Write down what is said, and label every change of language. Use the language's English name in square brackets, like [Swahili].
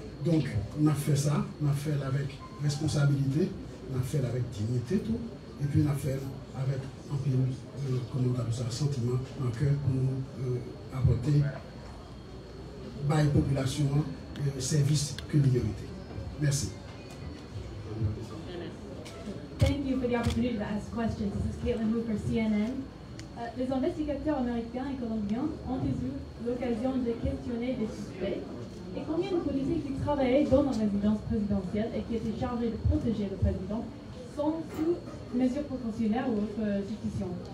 [French] Donc, on a fait ça, on a fait avec responsabilité, on a fait avec dignité tout, et puis on a fait avec un peu, comment on appelle ça, sentiment en cœur pour nous apporter à la population service que nous méritons. Merci. [English] Thank you for the opportunity to ask questions. This is Caitlin Wu for CNN. [French] Les investigateurs américains et colombiens ont eu l'occasion de questionner des suspects. Et combien de policiers qui travaillaient dans la résidence présidentielle et qui étaient chargés de protéger le président sont sous mesures précautionnaires ou autre justification?